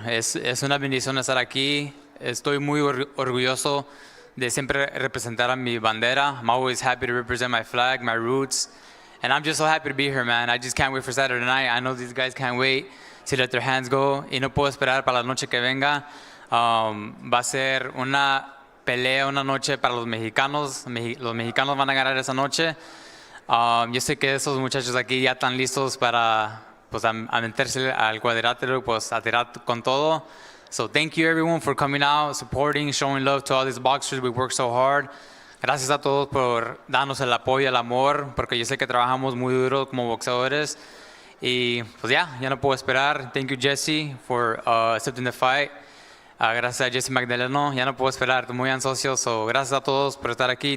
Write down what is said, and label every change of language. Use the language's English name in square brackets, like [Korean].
[Spanish] Es una bendición estar aquí. Estoy muy orgulloso de siempre representar a mi bandera. [English] I'm always happy to represent my flag, my roots. And I'm just so happy to be here, man. I just can't wait for Saturday night. I know these guys can't wait to let their hands go. [Spanish] Y no puedo esperar para la noche que venga. Va a ser una pelea, una noche para los mexicanos. Los mexicanos van a ganar esa noche. Yo sé que esos muchachos aquí ya están listos para pues, a meterse al cuadrilátero, pues a tirar con todo. [English] So thank you everyone for coming out, supporting, showing love to all these boxers. We work so hard. [Spanish] Gracias a todos por darnos el apoyo, el amor, porque yo sé que trabajamos muy duro como boxeadores. Y pues ya no puedo esperar. [English] Thank you Jessie for accepting the fight. [Spanish] Gracias a Jessie Magdaleno. Ya no puedo esperar, estoy muy ansioso. So, gracias a todos por estar aquí.